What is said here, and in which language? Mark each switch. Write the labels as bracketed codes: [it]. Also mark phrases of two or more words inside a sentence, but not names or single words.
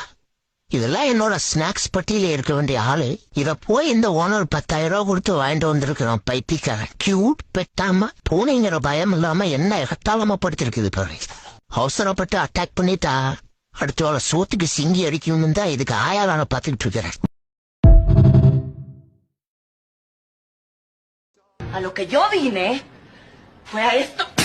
[ta] இதெல்லாம் என்னோட ஸ்நாக்ஸ் பட்டியல இருக்க வேண்டிய ஆளு. இத போய் இந்த ஓனர் 10,000 ரூபாய் கொடுத்து வாங்கிட்டு வந்திருக்கிறோம். பைத்தியக்காரன் கியூட் பெட்டாம பூனைங்கிற பயம் இல்லாம என்ன எகத்தாளமா படுத்திருக்குது பாரு. அவசரப்பட்டு அட்டாக் பண்ணிட்டா அடுத்த சோத்துக்கு சிங்கி அடிக்கணும்னு தான் இதுக்கு ஆயாரான பார்த்துக்கிட்டு இருக்கிறேன். [es] A lo que yo vine fue a esto.